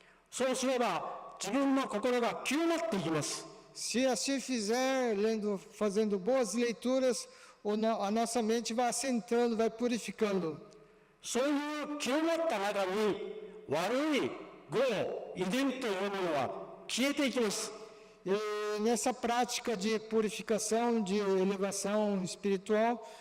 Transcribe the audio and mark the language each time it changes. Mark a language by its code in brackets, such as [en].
[ja] そうすれば自分の心が清まっていきます。 [pt] Se assim fizer, fazendo boas leituras, a nossa mente vai assentando, vai purificando. [ja] そういう清まった中に悪い業、遺伝というものは消えていきます。 [pt] E nessa prática de purificação, de elevação espiritual,